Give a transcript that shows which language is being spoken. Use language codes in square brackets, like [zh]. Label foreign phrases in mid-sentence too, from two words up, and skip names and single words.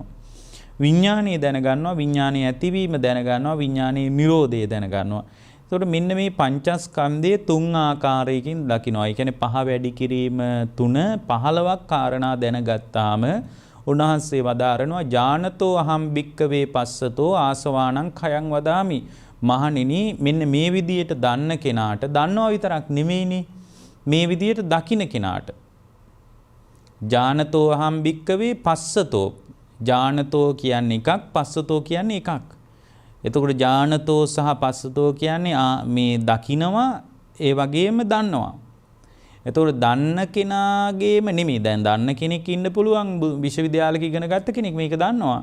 [si] විඥානය දැනගන්නවා, විඥානයේ ඇතිවීම දැනගන්නවා, විඥානයේ නිරෝධය දැනගන්නවා. එතකොට මෙන්න මේ පංචස්කන්ධයේ 3 ආකාරයකින් දකිනවා. ඒ කියන්නේ පහ වැඩි කිරීම 3 15ක් කාරණා දැනගත්තාම උන්වහන්සේ වදාරනවා [pi] ඥානතෝ අහම් භික්කවේ පස්සතෝ ආසවාණං khයං වදාමි. [si] මහණෙනි මෙන්න මේ විදියට දන්න කෙනාට දන්නවා විතරක් නෙමෙයිනේ මේ විදියට දකින්න කෙනාට [pi] ඥානතෝ අහම් භික්කවේ පස්සතෝ [si] ඥානතෝ කියන්නේ එකක් පස්සතෝ කියන්නේ එකක්. එතකොට ඥානතෝ සහ පස්සතෝ කියන්නේ මේ දකින්නවා ඒ වගේම දන්නවා. එතකොට දන්න කෙනාගේම නෙමෙයි දැන් දන්න කෙනෙක් ඉන්න පුළුවන් විශ්වවිද්‍යාලයක ඉගෙන ගත්ත කෙනෙක් මේක දන්නවා.